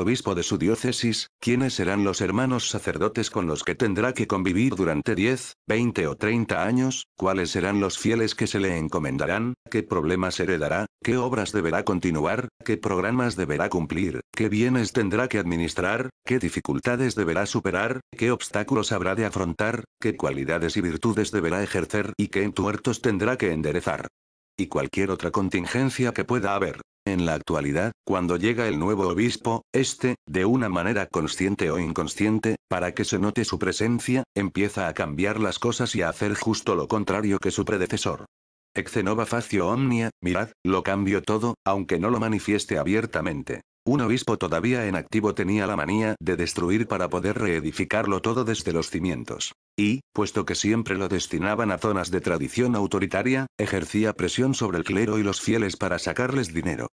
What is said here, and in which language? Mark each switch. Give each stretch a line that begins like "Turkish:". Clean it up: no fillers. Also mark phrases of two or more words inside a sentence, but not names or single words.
Spanish: obispo de su diócesis, quiénes serán los hermanos sacerdotes con los que tendrá que convivir durante 10, 20 o 30 años, cuáles serán los fieles que se le encomendarán, qué problemas heredará, qué obras deberá continuar, qué programas deberá cumplir, qué bienes tendrá que administrar, qué dificultades deberá superar, qué obstáculos habrá de afrontar, qué cualidades y virtudes deberá ejercer y qué entuertos tendrá que enderezar. Y cualquier otra contingencia que pueda haber. En la actualidad, cuando llega el nuevo obispo, de una manera consciente o inconsciente, para que se note su presencia, empieza a cambiar las cosas y a hacer justo lo contrario que su predecesor.
Latin: Ecce nova facio omnia,
Spanish: mirad, lo cambio todo, aunque no lo manifieste abiertamente. Un obispo todavía en activo tenía la manía de destruir para poder reedificarlo todo desde los cimientos. Y, puesto que siempre lo destinaban a zonas de tradición autoritaria, ejercía presión sobre el clero y los fieles para sacarles dinero.